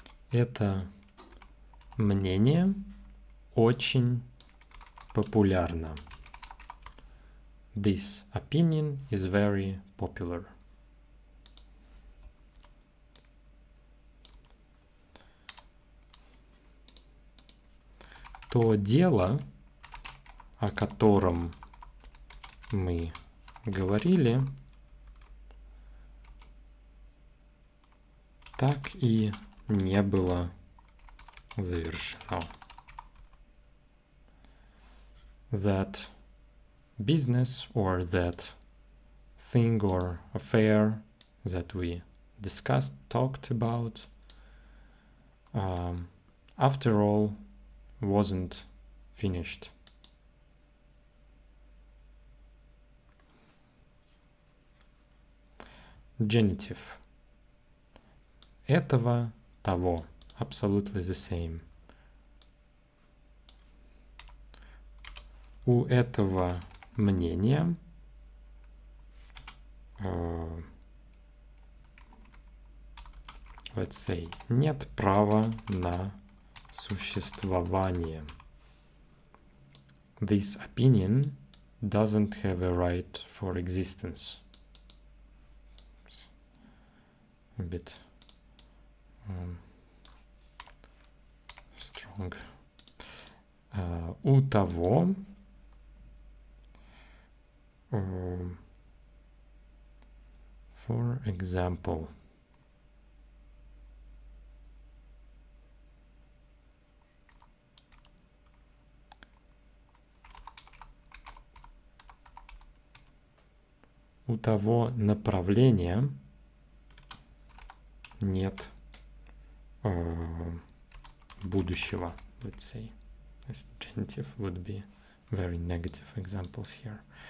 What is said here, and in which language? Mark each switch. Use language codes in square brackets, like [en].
[ru] Это мнение очень популярно. [en] This opinion is very popular. [ru] То дело, о котором мы говорили, так и не было завершено. [en] That business or that thing or affair that we discussed, talked about, after all, wasn't finished. Genitive. [ru] Этого, того. [en] Absolutely the same. [ru] У этого мнения [en] let's say, [ru] нет права на существование. [en] This opinion doesn't have a right for existence. A bit strong. [ru] У того [en] for example, [ru] у того направления нет будущего, [en] let's say. This genitive would be very negative examples here.